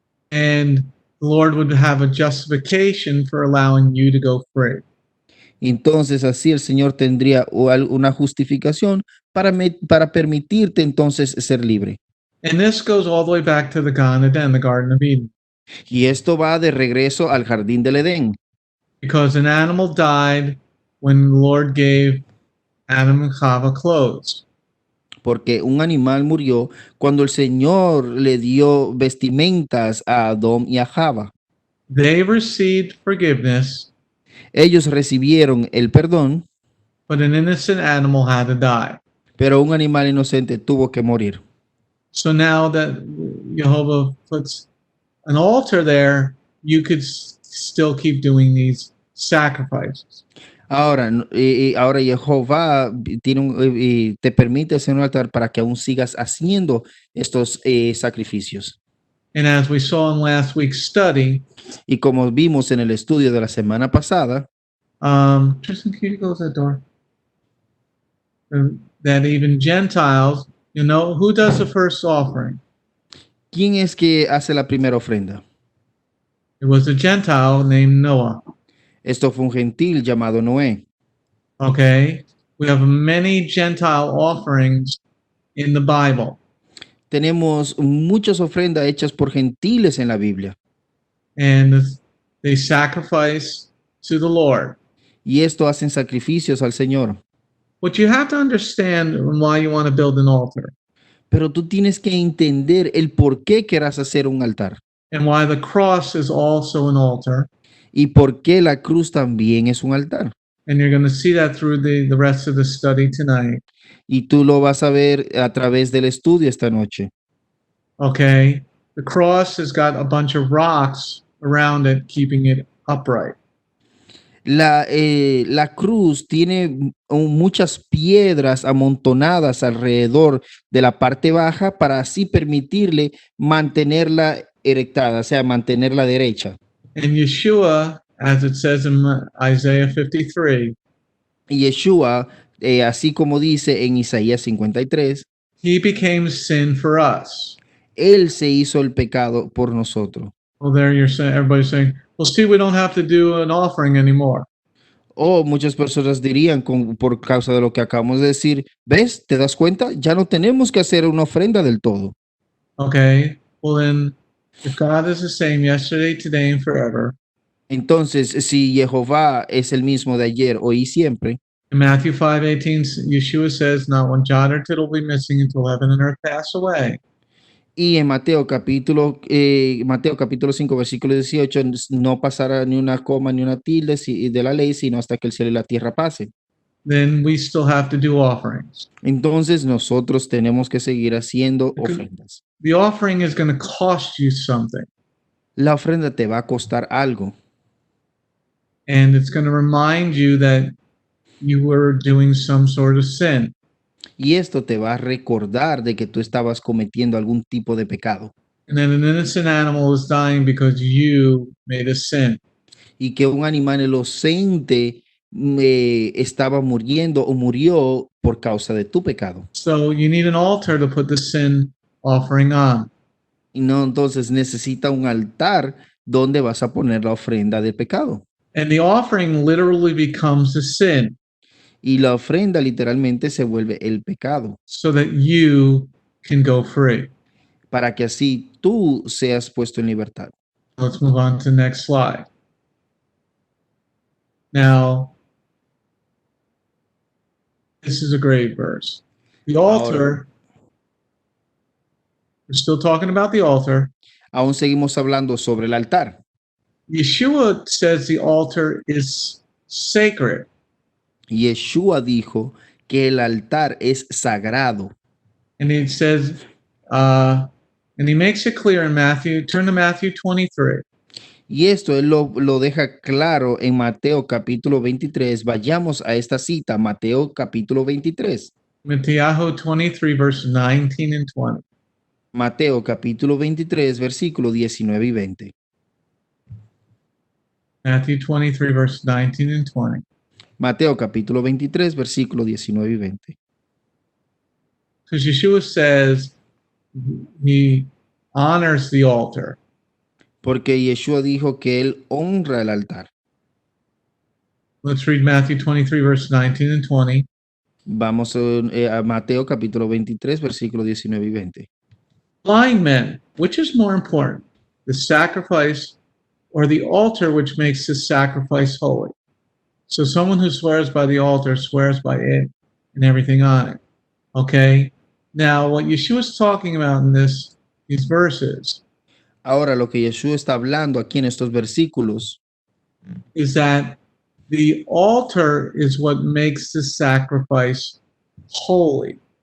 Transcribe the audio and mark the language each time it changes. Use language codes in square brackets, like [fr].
[en] And the Lord would have a justification for allowing you to go free. [es] Entonces así el Señor tendría una justificación para permitirte entonces ser libre. [en] And this goes all the way back to the Gan Eden, the Garden of Eden. [es] Y esto va de regreso al jardín del Edén, [en] Because an animal died when the Lord gave Adam and Chava clothes. [es] porque un animal murió cuando el Señor le dio vestimentas a Adón y a Java. [en] They received forgiveness, [es] Ellos recibieron el perdón, [en] but an innocent animal had to die. [es] pero un animal inocente tuvo que morir. [en] So now that Jehovah puts an altar there, you could still keep doing these sacrifices. [es] Ahora Jehová te permite hacer un altar para que aún sigas haciendo estos sacrificios. [en] And as we saw in last week's study, [es] Y como vimos en el estudio de la semana pasada, [en] Tristan, can you close that door? That even Gentiles, you know, who does the first offering? [es] ¿quién es que hace la primera ofrenda? [en] It was a Gentile named Noah. [es] Esto fue un gentil llamado Noé. [en] Okay, we have many Gentile offerings in the Bible. [es] tenemos muchas ofrendas hechas por gentiles en la Biblia. [en] and they sacrifice to the Lord. [es] Y esto hacen sacrificios al Señor. [en] What you have to understand why you want to build an altar [es] Pero tú tienes que entender el por qué querrás hacer un altar [en] and why the cross is also an altar. [es] y por qué la cruz también es un altar. [en] And you're going to see that through the rest of the study tonight. [es] Y tú lo vas a ver a través del estudio esta noche. [en] Okay. The cross has got a bunch of rocks around it, keeping it upright. [es] La cruz tiene muchas piedras amontonadas alrededor de la parte baja para así permitirle mantenerla erectada, o sea, mantenerla derecha. [en] And Yeshua, as it says in Isaiah 53, [es] Y Yeshua, así como dice en Isaías 53, [en] he became sin for us. [es] Él se hizo el pecado por nosotros. [en] Well, there you're saying, everybody's saying, well, see, we don't have to do an offering anymore. [es] O muchas personas dirían, por causa de lo que acabamos de decir, ¿ves? ¿Te das cuenta? Ya no tenemos que hacer una ofrenda del todo. [en] Okay. Well, then, if God is the same yesterday, today, and forever, [es] Entonces, si Jehová es el mismo de ayer, hoy y siempre, [en] in Matthew 5:18, Yeshua says, not one jot or tittle will be missing until heaven and earth pass away. [es] y en Mateo capítulo 5, versículo 18, no pasará ni una coma ni una tilde de la ley, sino hasta que el cielo y la tierra pasen. [en] Then we still have to do offerings. [es] Entonces, nosotros tenemos que seguir haciendo ofrendas. [en] The offering is going to cost you something, [es] La ofrenda te va a costar algo. [en] and it's going to remind you that you were doing some sort of sin. [es] Y esto te va a recordar de que tú estabas cometiendo algún tipo de pecado. [en] And then an innocent animal is dying because you made a sin. [es] Y que un animal inocente estaba muriendo o murió por causa de tu pecado. [en] So you need an altar to put the sin offering on. [es] Y no, entonces necesita un altar donde vas a poner la ofrenda del pecado. [en] And the offering literally becomes the sin [es] Y la ofrenda literalmente se vuelve el pecado, [en] so that you can go free. [es] para que así tú seas puesto en libertad. [en] Let's move on to the next slide. Now, this is a great verse. The altar, we're still talking about the altar. [es] Aún seguimos hablando sobre el altar. [en] Yeshua says the altar is sacred. [es] Yeshua dijo que el altar es sagrado. [en] And he says, and he makes it clear in Matthew, turn to Matthew 23. [es] Y esto él lo deja claro en Mateo capítulo 23. Vayamos a esta cita, Mateo capítulo 23. [en] Matthew 23, verse 19 and 20. [es] Mateo capítulo 23, versículo 19 y 20. [en] Matthew 23, verse 19 and 20. [es] Mateo capítulo 23, versículo 19 y 20. [en] Because Yeshua says he honors the altar. [es] Porque Yeshua dijo que él honra el altar. [en] Let's read Matthew 23, verse 19 and 20. [es] Vamos a Mateo capítulo 23, versículo 19 y 20. [en] Blind men, which is more important, the sacrifice or the altar which makes the sacrifice holy? So someone who swears by the altar swears by it and everything on it. Okay? Now, what Yeshua is talking about in these verses [es] Ahora lo que Yeshua está hablando aquí en estos versículos [en] is that the altar is what makes the sacrifice holy.